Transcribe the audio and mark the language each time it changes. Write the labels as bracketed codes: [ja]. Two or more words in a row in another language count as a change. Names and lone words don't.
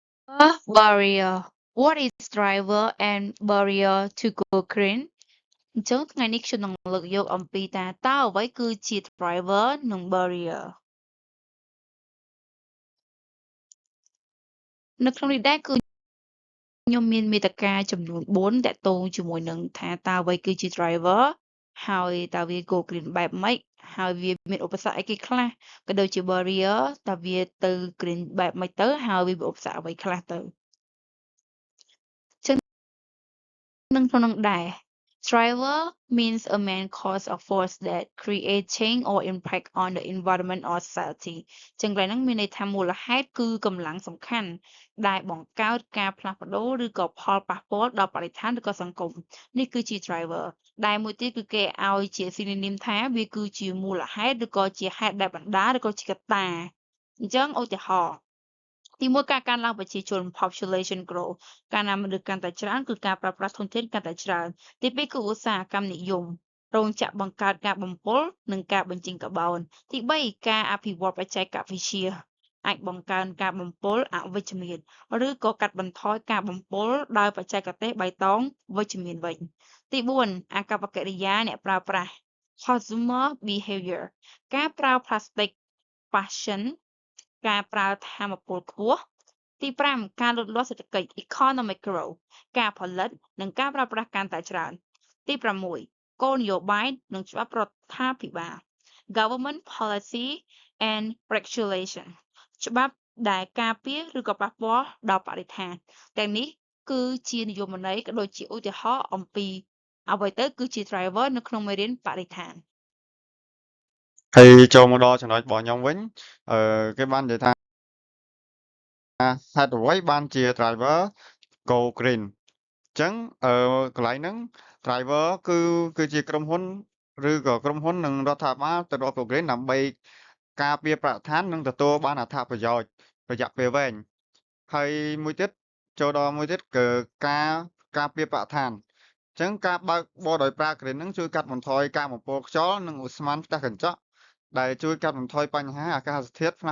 [en] Barrier. What is driver and barrier to go green? [km] អញ្ចឹងថ្ងៃនេះខ្ញុំនឹងលើកយកអំពីថាតើអ្វីគឺជា driver និង barrier នៅ ក្នុងនេះដែរគឺខ្ញុំមានមាតិកាចំនួន4តាក់ទងជាមួយនឹងថាតើអ្វីគឺជា driver ហើយតើវា [en] go green [km] បែបម៉េចហើយវាមានឧបសគ្គអីគេខ្លះក៏ដូចជា barrier តើវាទៅ green បែបម៉េចទៅហើយវាមានឧបសគ្គអ្វីខ្លះទៅចឹងនឹងក្នុងនោះដែរ [en] driver means a main cause of force that create change or impact on the environment or society [km] ចឹងកន្លែងហ្នឹងមានន័យថាមូលហេតុគឺកម្លាំងសំខាន់ដែលបង្កើតការផ្លាស់ប្ដូរឬក៏ផលប៉ះពាល់ដល់បរិស្ថានឬក៏សង្គមនេះគឺជា driver ដែលមួយទៀតគឺគេឲ្យជា synonym ថាវាគឺជាមូលហេតុឬក៏ជាហេតុដែល បណ្ដាលឬក៏ជាកត្តាអញ្ចឹងឧទាហរណ៍ទីមួយការកើនឡើងប្រជាជន [en] population growth [km] កាលណាមនុស្សកាន់តែច្រើនគឺការប្រើប្រាស់ធនធានកាន់តែច្រើនទីពីរគឺឧស្សាហកម្មនិយមរោងចក្របង្កើតការ បំពុលនិងការបញ្ចេញកាបូនទីបីការអភិវឌ្ឍបច្ចេកវិទ្យាអាចបង្កើនការបំពុលអវិជ្ជមានឬក៏កាត់បន្ថយការបំពុលដោយបច្ចេក ទេសបៃតងវិជ្ជមានវិញទី4អាកប្បកិរិយាអ្នកប្រើប្រាស់ [en] consumer behavior [km] ការប្រើផ្លាស្ទិក fashion ការប្រើ ថាមពលខ្ពស់ទី5ការលូតលាស់សេដ្ឋកិច្ច [en] economic growth [km] ការផលិតនិងការប្រើប្រាស់កាន់តែច្រើនទី6គោលនយោបាយនិងច្បាប់រដ្ឋាភិបាល [en] government policy and regulation [km] ច្បាប់ដែលការពារឬក៏ប៉ះពាល់ដល់បរិស្ថានទាំងនេះគឺជានិយមន័យក៏ដូចជាឧទាហរណ៍អំពីអ្វីទៅគឺជា driver នៅក្នុងមេរៀនបរិស្ថាន ហើយចូលមកដល់ចំណុចរបស់ខ្ញុំវិញគេបាននិយាយថាហេតុអ្វីបានជា [en] driver go green [km] អញ្ចឹងកន្លែងហ្នឹង driver គឺជាក្រុមហ៊ុនឬក៏ក្រុមហ៊ុននិងរដ្ឋាភិបាលទៅរក [en] go green [km] ដើម្បីការពារបរិស្ថាននិងទទួលបានអត្ថប្រយោជន៍រយៈពេលវែងហើយមួយ ទៀតចូលដល់មួយទៀតគឺការពារបរិស្ថានអញ្ចឹងការបើកបរដោយប្រើ green ហ្នឹងជួយកាត់បន្ថយការបំពុលខ្យល់និងឧស្ម័នផ្ទះកញ្ចក់ដែលជួយកាត់បន្ថយបញ្ហាអាកាសធាតុផ្លាស់